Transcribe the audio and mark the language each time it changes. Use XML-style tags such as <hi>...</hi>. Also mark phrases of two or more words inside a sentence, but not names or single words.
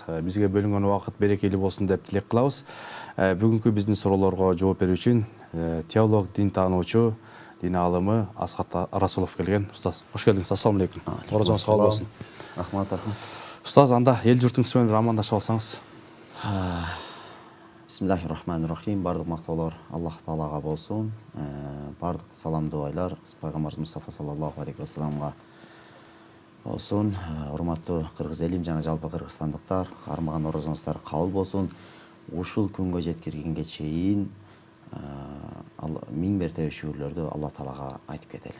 <ky>Бизге бөлүнгөн убакыт берекелүү болсун деп тилек кылабыз. Бүгүнкү биздин суроолорго жооп берүү үчүн теолог, дин таануучу, дин аалымы Асхат Расулов келген. Устаз, кош келдиңиз.</ky> <ar>السلام عليكم.</ar> <ky>Орозоңуз кабыл болсун. Рахмат. Устаз, анда ел журтуңуз менен амандашып алсаңыз.</ky> <ar>بسم الله الرحمن الرحيم.</ar> <ky>Бардык мактоолор Аллах Таалага болсун. Бардык салам дуайлар Пайгамбарыбыз Мустафа</ky> <ar>صلى الله عليه</ar> <ky>вассаламга болсун. Урматтуу кыргыз элим жана жалпы кыргызстандыктар, кармаган орозоңуздар кабыл болсун. Ушул күнгө жеткиргенге чейин миң мертебе шүгүрлөрдү Алла Таалага айтып кетели.</ky>